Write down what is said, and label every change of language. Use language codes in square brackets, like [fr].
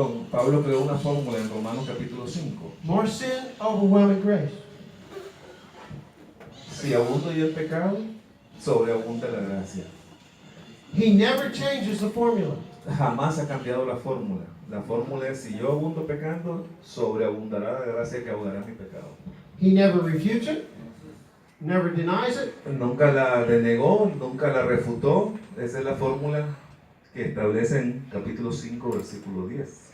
[es] Pablo creó una fórmula en Romanos capítulo 5. [en] More sin, overwhelming grace. [es] Si abunda yo el pecado, sobreabunda la gracia. [en] He never changes the formula. [es] Jamás ha cambiado la fórmula. La fórmula es: si yo abundo pecando, sobreabundará la gracia que ahogará mi pecado. [en] He never refutes it, never denies it. [es] Nunca la denegó, nunca la refutó. Esa es la fórmula que establece en capítulo 5, versículo 10.